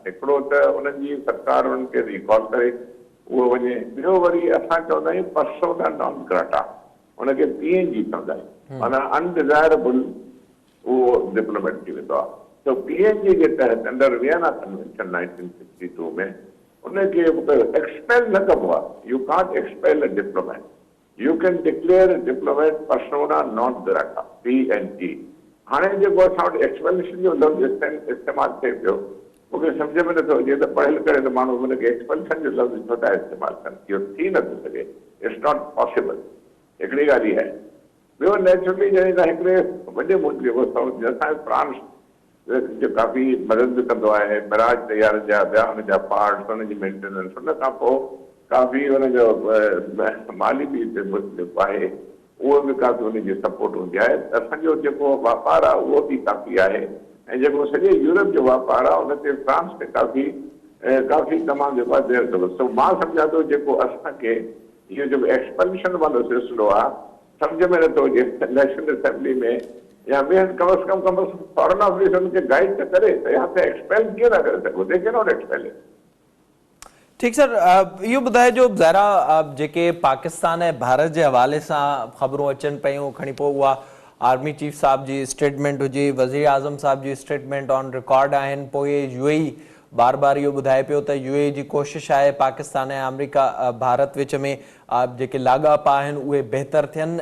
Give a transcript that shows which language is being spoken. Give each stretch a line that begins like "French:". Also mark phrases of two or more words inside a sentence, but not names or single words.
Sindhi: हिकिड़ो त उन्हनि जी सरकार उन्हनि खे रिकॉल करे उहो वञे, ॿियो वरी असां चवंदा आहियूं
Latin: persona non grata,
Sindhi: उनखे PNG चवंदा आहियूं, माना अनडिज़ायरेबल उहो डिप्लोमेट थी वेंदो आहे। त PNG जे तहत अंडर वियना कन्वेंशन 1962 में उनखे एक्सपेल न कबो आहे।
English: You can't expel a diplomat, you can declare diplomat
Latin: persona non grata
English: PNG।
Sindhi: हाणे जेको असां वटि एक्सपेल्शन जो लफ़्ज़ इस्तेमालु थिए पियो मूंखे सम्झ में नथो अचे त पढ़ियल करे त माण्हू हुनखे एक्सपल्शन जो लफ़्ज़ छो था इस्तेमालु कनि। इहो थी नथो सघे,
English: It's not possible.
Sindhi: हिकिड़ी ॻाल्हि इहा आहे। ॿियो नेचुरली जॾहिं त हिकिड़े वॾे मुल्क जेको असांजो फ्रांस जो काफ़ी मदद बि कंदो आहे, मिराज तयारनि जा ॿिया हुनजा पार्ट्स हुनजी मेंटेनेंस, हुन खां पोइ काफ़ी हुनजो माली बि जेको आहे उहो बि काफ़ी हुनजी सपोर्ट हूंदी आहे। असांजो जेको वापारु आहे उहो बि काफ़ी आहे ऐं जेको सॼे यूरोप जो वापारु आहे उन ते फ्रांस ते काफ़ी तमामु जेको आहे देरि थो। सो मां सम्झां थो जेको असांखे इहो जेको एक्सपेंशन वारो सिलसिलो आहे सम्झ में नथो अचे नेशनल असेंबली में या ॿियनि कम से कम फॉरेन ऑफिस उनखे गाइड त करे त या त एक्सपेल कीअं था करे सघो,
English: They cannot expel.
Sindhi: ठीक सर, इहो ॿुधाइजो ज़ाहिरा जेके पाकिस्तान ऐं भारत जे हवाले सां ख़बरूं अचनि पियूं खणी पोइ उहा
English: army chief
Sindhi: साहब जी स्टेटमेंट हुजे, वज़ीर आज़म साहब जी स्टेटमेंट
English: on record
Sindhi: आहिनि, पोइ UAE बार बार इहो ॿुधाए पियो त यूएई जी कोशिशि आहे पाकिस्तान ऐं अमेरिका भारत विच में जेके लाॻापा आहिनि उहे बहितर थियनि।